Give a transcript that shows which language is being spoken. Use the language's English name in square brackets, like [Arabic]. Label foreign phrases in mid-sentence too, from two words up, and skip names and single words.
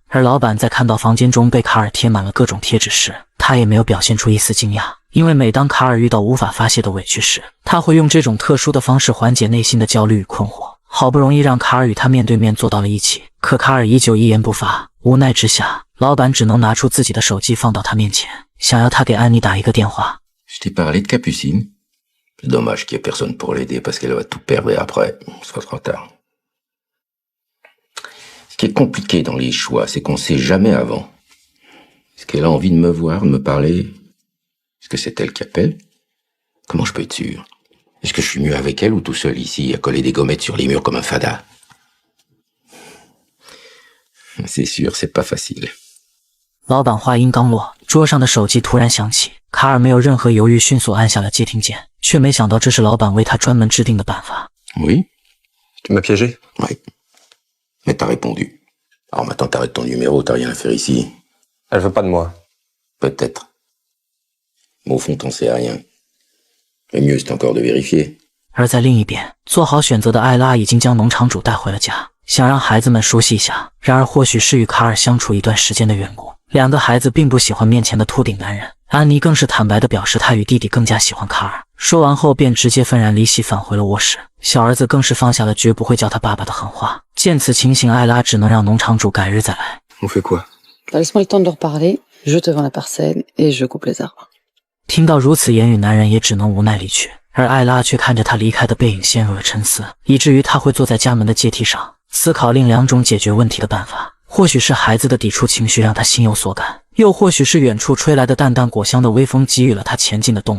[Chinese] 而老板在看到房间中被卡尔贴满了各种贴纸时，他也没有表现出一丝惊讶，因为每当卡尔遇到无法发泄的委屈时，他会用这种特殊的方式缓解内心的焦虑与困惑。好不容易让卡尔与他面对面坐到了一起，可卡尔依旧一言不发。无奈之下，老板只能拿出自己的手机放到他面前，想要他给安妮打一个电话。 [French] Je t'ai parlé de Capucine. C'est dommage qu'il n'y ait personne pour l'aider parce qu'elle va tout perdre et après, ce sera trop tard. Ce qui est compliqué dans les choix, c'est qu'on ne sait jamais avant. Est-ce qu'elle a envie de me voir, de me parler? Est-ce que c'est elle qui appelle? Comment je peux être sûr? Est-ce que je suis mieux avec elle ou tout seul ici, à coller des gommettes sur les murs comme un fada? C'est sûr, c'est pas facile. [Chinese] 老板话音刚落，桌上的手机突然响起，卡尔没有任何犹豫，迅速按下了接听键，却没想到这是老板为他专门制定的办法。 [French] Oui? Tu m'as piégé? Oui. Mais t'as répondu. Alors maintenant t'arrêtes ton numéro, t'as rien à faire ici. Elle veut pas de moi. Peut-être. Mais au fond t'en sais rien. Le mieux c'est encore de vérifier. [Chinese] 而在另一边，做好选择的艾拉已经将农场主带回了家，想让孩子们熟悉一下。然而或许是与卡尔相处一段时间的缘故，两个孩子并不喜欢面前的秃顶男人。安妮更是坦白地表示她与弟弟更加喜欢卡尔，说完后便直接愤然离席返回了卧室。小儿子更是放下了绝不会叫他爸爸的狠话。见此情形，艾拉只能让农场主改日再来。 [French] On fait quoi? Laisse-moi le temps de leur parler. Je te vends la parcelle et je coupe les arbres. [Chinese] 听到如此言语，男人也只能无奈离去，而艾拉却看着他离开的背影陷入了沉思，以至于他会坐在家门的阶梯上思考另两种解决问题的办法。或许是孩子的抵触情绪让他心有所感，又或许是远处吹来的淡淡果香的微风给予了他前进的动力。